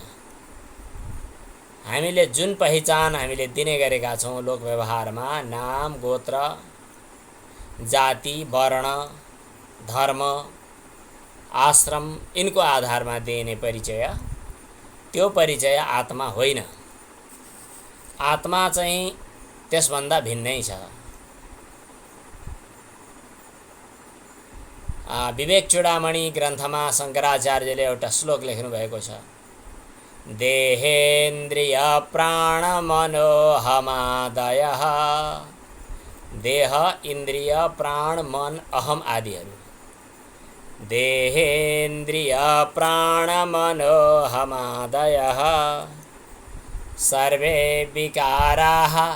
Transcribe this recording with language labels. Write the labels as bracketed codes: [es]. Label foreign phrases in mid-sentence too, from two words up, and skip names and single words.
[ne] हामीले जुन पहिचान हामीले दिने गरेका छौँ लोक व्यवहारमा, नाम, गोत्र, जाति, वर्ण, धर्म, आश्रम, यिनको आधारमा दिने परिचय, त्यो परिचय आत्मा होइन। आत्मा चाहिँ त्यसभन्दा भिन्नै छ। विवेक चूडामणि ग्रन्थमा शङ्कराचार्यले एउटा श्लोक लेख्नु भएको छ। [sa] देहेन्द्रिय प्राण मनोहमादयः, [ne] देह, इन्द्रिय, प्राण, मन, अहम आदिहरू, [sa] देहेन्द्रिय प्राण मनोहमादयः सर्वे विकाराः